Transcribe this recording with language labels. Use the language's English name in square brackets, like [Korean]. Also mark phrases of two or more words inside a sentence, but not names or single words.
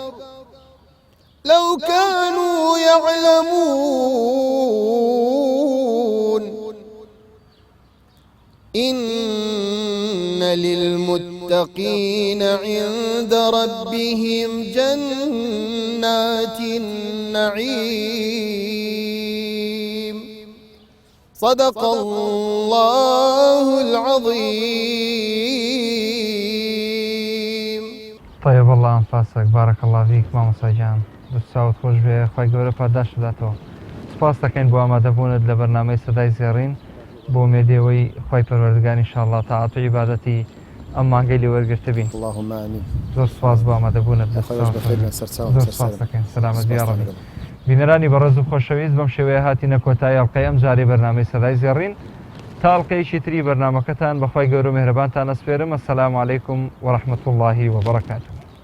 [Arabic] لو كانوا يعلمون إن للمتقين عند ربهم جنات النعيم صدق الله العظيم. طيب الله أنفاسك بارك الله فيك [Central Kurdish] ماما سجان دوستاوت خوش بێ خی گەورە پاداش بداتەوە. سپاس دەکەین بۆ ئامادەبوونت لە بەرنامەی سەدای زێڕین بۆ مێدێوەی خی پەروەردگار ئینشاءالله تاعات و عیبادەتی ئەم مانگەی لێ وەرگرتە بین. [Arabic] اللهم آمين. [Central Kurdish] زۆر سپاس بۆ ئامادەبوونت زۆر سپاس دەکەین. سەلامەت یا ڕەبی. بینەرانی بەڕێز و خۆشەویست بەم شێوەیە هاتینە کۆتایی ئەڵقەی ئەم جارێ بەرنامەی سەدای زێڕین تا ئەڵقەیەکی تری بەرنامەکەتان بەخوای گەورە و مێهرەبانتان ئەسپێرم. [Arabic] ئەسەلامو عەلەیکوم وەڕەحمەتوڵڵاهی وەبەڕەکاتوه.